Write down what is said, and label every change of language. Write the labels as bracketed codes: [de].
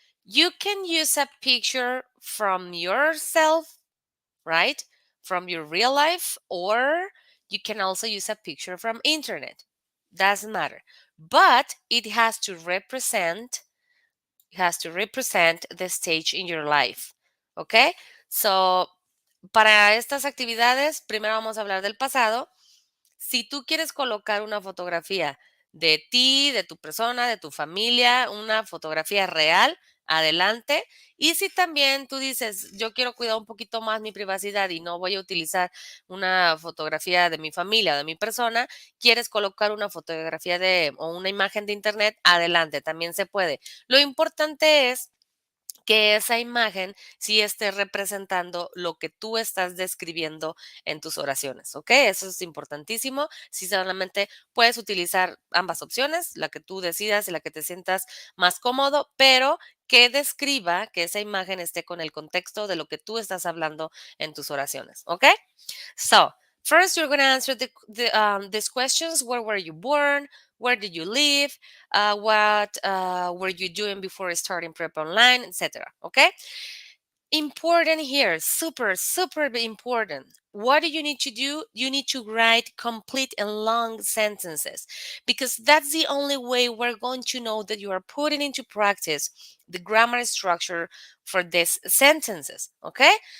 [en] You can use a picture from yourself, right? From your real life, or you can also use a picture from internet. Doesn't matter. But it has to represent the stage in your life. Okay? [es] So, para estas actividades, primero vamos a hablar del pasado. Si tú quieres colocar una fotografía de ti, de tu persona, de tu familia, una fotografía real, adelante. Y si también tú dices, yo quiero cuidar un poquito más mi privacidad y no voy a utilizar una fotografía de mi familia o de mi persona, quieres colocar una fotografía o una imagen de internet, adelante, también se puede. Lo importante es que esa imagen sí esté representando lo que tú estás describiendo en tus oraciones, ¿ok? Eso es importantísimo. Si solamente puedes utilizar ambas opciones, la que tú decidas y la que te sientas más cómodo, pero que describa, que esa imagen esté con el contexto de lo que tú estás hablando en tus oraciones, ¿ok? [en] So, first you're going to answer these questions. Where were you born? Where did you live? What were you doing before starting prep online, etc. Okay? Important here, super, super important. What do you need to do? You need to write complete and long sentences, because that's the only way we're going to know that you are putting into practice the grammar structure for these sentences. Okay?